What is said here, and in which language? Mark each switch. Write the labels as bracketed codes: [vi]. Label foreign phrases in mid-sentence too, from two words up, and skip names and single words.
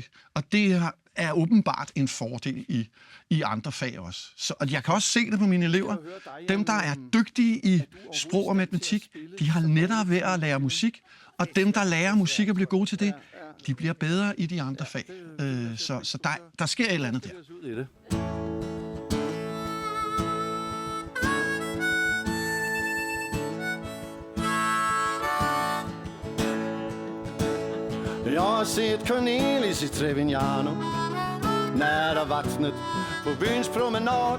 [da] Og det er åbenbart en fordel i andre fag også. Og jeg kan også se det på mine elever. Dem, der er dygtige i sprog og matematik, de har lettere ved at lære musik. Og dem, der lærer musik og bliver gode til det, de bliver bedre i de andre fag. Så der sker et eller andet der. [sv] Jag har sett Cornelis i Trevignano, nära vattnet på byns promenad.